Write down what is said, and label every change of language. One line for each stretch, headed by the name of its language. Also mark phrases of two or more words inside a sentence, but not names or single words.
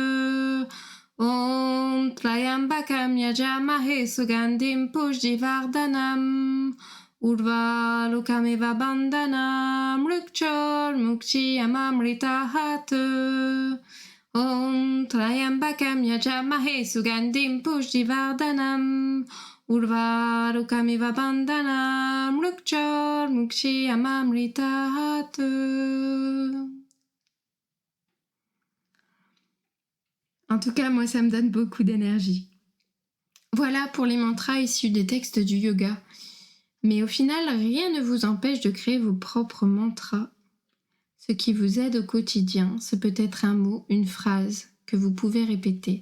Sanskrit: ॐ त्र्यम्बकं यजामहे सुगन्धिं पुष्टिवर्धनम् उर्वारुकमिव बन्धनान् मृत्योर्मुक्षीय मामृतात्. ॐ त्र्यम्बकं यजामहे सुगन्धिं पुष्टिवर्धनम् उर्वारुकमिव बन्धनान् मृत्योर्मुक्षीय मामृतात्.
French: En tout cas, moi, ça me donne beaucoup d'énergie. Voilà pour les mantras issus des textes du yoga. Mais au final, rien ne vous empêche de créer vos propres mantras. Ce qui vous aide au quotidien, c'est peut-être un mot, une phrase que vous pouvez répéter.